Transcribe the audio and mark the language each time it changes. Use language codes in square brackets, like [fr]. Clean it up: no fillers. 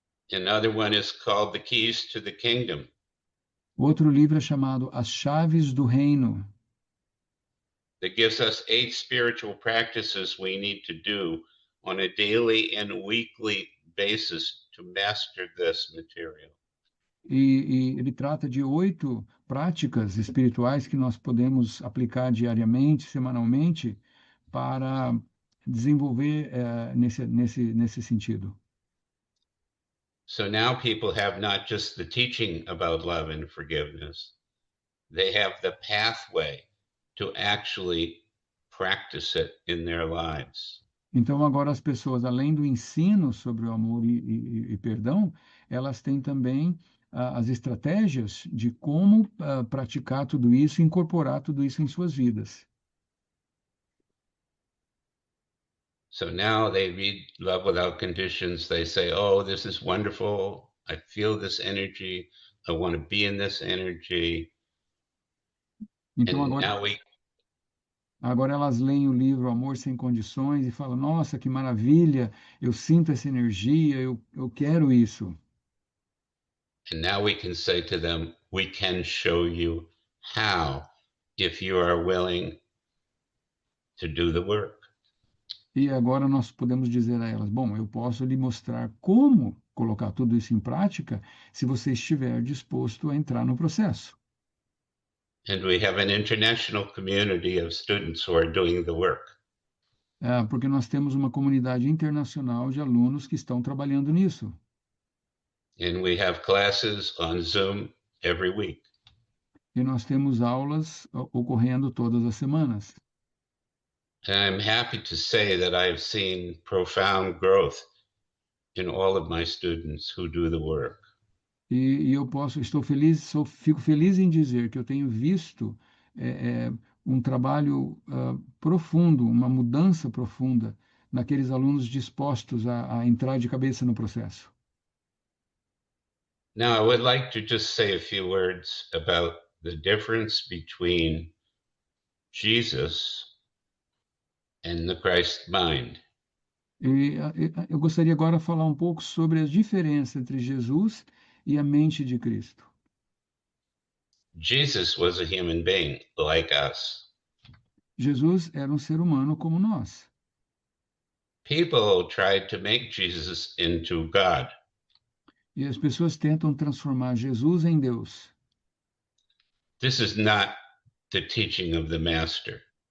[en] Another one is called The Keys to the Kingdom. [pt] Outro livro é chamado As Chaves do Reino, [en] That gives us 8 spiritual practices we need to do on a daily and weekly basis to master this material. [pt] e ele trata de 8 práticas espirituais que nós podemos aplicar diariamente, semanalmente, para desenvolver nesse sentido. [en] So now people have not just the teaching about love and forgiveness, they have the pathway to actually practice it in their lives. [pt] Então, agora as pessoas, além do ensino sobre o amor e perdão, elas têm também as estratégias de como praticar tudo isso, incorporar tudo isso em suas vidas. [en] So now they read Love Without Conditions. They say, oh, this is wonderful. I feel this energy. I want to be in this energy. [pt] Então, [en] And now [pt] agora elas leem o livro Amor Sem Condições e falam, nossa, que maravilha, eu sinto essa energia, eu quero isso. [en] And now we can say to them, we can show you how, if you are willing to do the work. [pt] E agora nós podemos dizer a elas, bom, eu posso lhe mostrar como colocar tudo isso em prática se você estiver disposto a entrar no processo. [en] And we have an international community of students who are doing the work. [pt] Porque nós temos uma comunidade internacional de alunos que estão trabalhando nisso. [en] And we have classes on Zoom every week. [pt] E nós temos aulas ocorrendo todas as semanas. [en] And I'm happy to say that I've seen profound growth in all of my students who do the work. [pt] E fico feliz em dizer que eu tenho visto um trabalho profundo, uma mudança profunda naqueles alunos dispostos a entrar de cabeça no processo. [en] Now, I would like to just say a few words about the difference between Jesus and the Christ mind. [pt] Eu gostaria agora de falar um pouco sobre a diferença entre Jesus e a mente de Cristo. [en] Jesus was a human being like us. [pt] Jesus era um ser humano como nós. [en] People tried to make Jesus into God. [pt] E as pessoas tentam transformar Jesus em Deus. [en] This is not the teaching of the Master.